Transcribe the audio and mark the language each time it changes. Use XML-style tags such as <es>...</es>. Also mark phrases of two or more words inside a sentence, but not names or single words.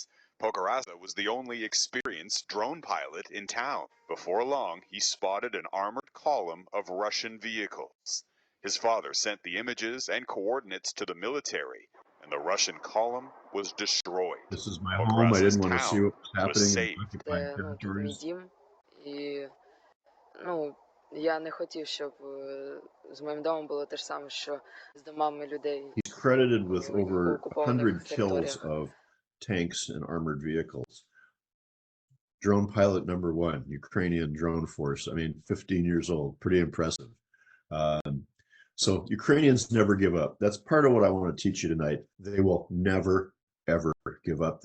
<en>Pokorasa was the only experienced drone pilot in town. Before long, he spotted an armored column of Russian vehicles. His father sent the images and coordinates to the military, and the Russian column was destroyed. This is my home. I didn't want to see what was happening in saved. occupied territories.</en> <uk>Я не хотів, щоб з моїм домом було те ж саме, що з домами людей.</uk> <en>He's credited with over 100 kills of tanks and armored vehicles. Drone pilot number one, Ukrainian drone force. I mean, 15 years old, pretty impressive. So Ukrainians never give up. That's part of what I want to teach you tonight. They will never, ever give up.</en>